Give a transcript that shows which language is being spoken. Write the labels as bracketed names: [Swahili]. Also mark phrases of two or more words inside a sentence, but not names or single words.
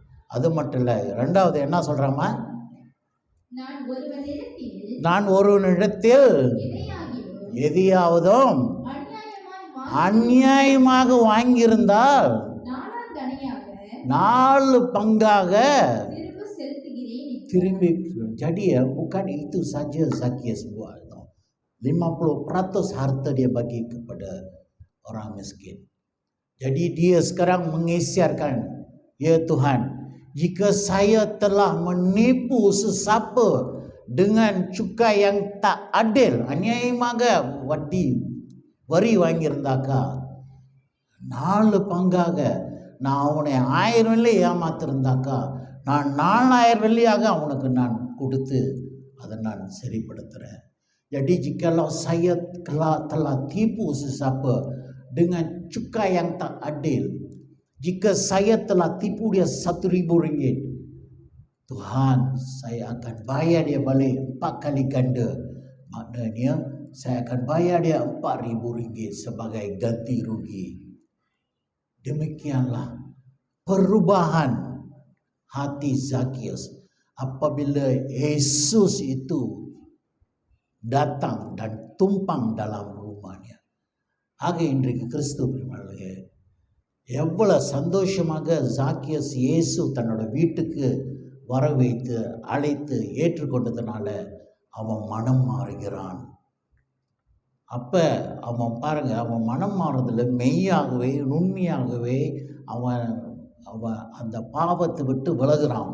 [Tamil] அது மட்டும் இல்லை, ரெண்டாவது என்ன சொல்கிறாமா, நான் ஒருவனிடத்தில் எதையாவதும் அநியாயமாக வாங்கியிருந்தால் 4 பங்காக திரும்பி. [Malay] Jadi ya bukan itu saja Zakius buat. 50% harta dia bagi kepada orang miskin. Jadi dia sekarang mengisyarkan, ya Tuhan, jika saya telah menipu sesiapa dengan cukai yang tak adil, [Tamil] அநியாயமாக வரி வாங்கியிருந்தாக்கா 4 பங்காக நான் அவனை 1000 வெள்ளி ஏமாத்திருந்தாக்கா நான் 4000 வெள்ளியாக அவனுக்கு நான் கொடுத்து அதை நான் சரிப்படுத்துகிறேன். [Malay] Jadi jikalau saya telah tipu sesiapa dengan cukai yang tak adil, jika saya telah tipu dia 1.000 ringgit, Tuhan, saya akan bayar dia balik 4 kali ganda. Maknanya saya akan bayar dia 4.000 ringgit sebagai ganti rugi. Demikianlah perubahan hati Zakius apabila Yesus itu datang dan tumpang dalam rumahnya. [Tamil] ஆக இன்றைக்கு கிறிஸ்துவ பிரியமானவர்களே, எவ்வளவு சந்தோஷமாக ஜாக்கியஸ் இயேசு தன்னோட வீட்டுக்கு வர வைத்து அழைத்து ஏற்றுக்கொண்டதுனால அவன் மனம் மாறுகிறான். அப்போ அவன் பாருங்க, அவன் மனம் மாறுறதுல மெய்யாகவே உண்மையாகவே அவன் அவன் அந்த பாவத்தை விட்டு விலகுறான்.